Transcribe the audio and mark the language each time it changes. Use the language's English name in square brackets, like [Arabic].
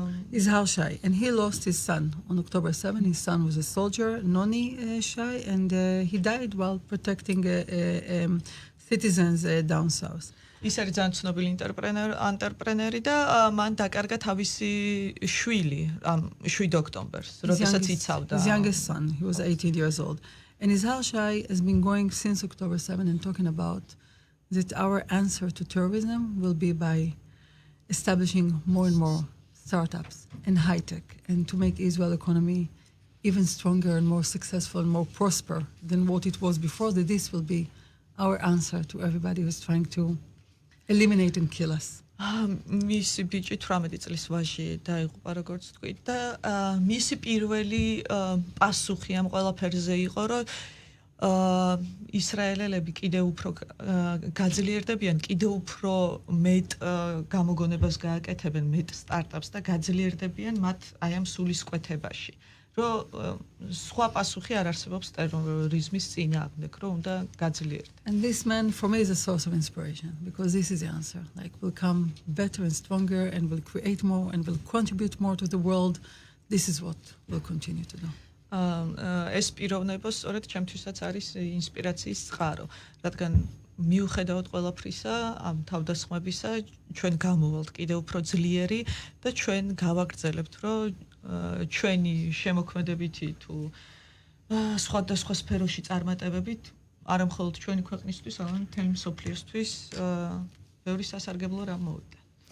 [English] is Halshai, and he lost his son on October 7. His son was a soldier, Noni Shai, and he died while protecting citizens down south. [Georgian] ის არის ძალიან ცნობილი ანტრეპრენერი და მან დაკარგა თავისი შვილი 7 ოქტომბერს, როდესაც იცავდა. [English] His youngest son, he was 18 years old. And his Halshai has been going since October 7 and talking about that our answer to terrorism will be by establishing more and more startups and high-tech and to make Israel economy even stronger and more successful and more prosper than what it was before, that this will be our answer to everybody who's trying to eliminate and kill us. [Georgian] მისი ბიჭი 18 წლის ვაჟი დაიღუპა როგორც თქვით და მისი პირველი პასუხი ამ ყველაფერზე იყო რომ ისრაელელები კიდევ უფრო გაძლიერდებიან, კიდევ უფრო მეტ გამოგონებას გააკეთებენ, მეტ სტარტაპს და გაძლიერდებიან მათ აი ამ სულისკვეთებაში. რომ სხვა პასუხი არ არსებობს ტერორიზმის წინააღმდეგ, რომ უნდა გაძლიერდეს. [English] And this man for me is a source of inspiration because this is the answer. Like we'll come better and stronger and we'll create more and we'll contribute more to the world. This is what we'll continue to do. [Georgian] ეს პიროვნება სწორედ ჩემთვისაც არის ინსპირაციის წყარო, რადგან მიუხედავად ყველაფრისა, ამ თავდასხმებისა, ჩვენ გამოვალთ კიდევ უფრო ძლიერი და ჩვენ გავაგრძელებთ, რომ ჩვენი შემოქმედებითი თუ სხვადასხვა სფეროში წარმატებებით არა მხოლოდ ჩვენი ქვეყნისთვის, არამედ მთელი მსოფლიოსთვის ბევრი სასარგებლო რამ მოვიდა.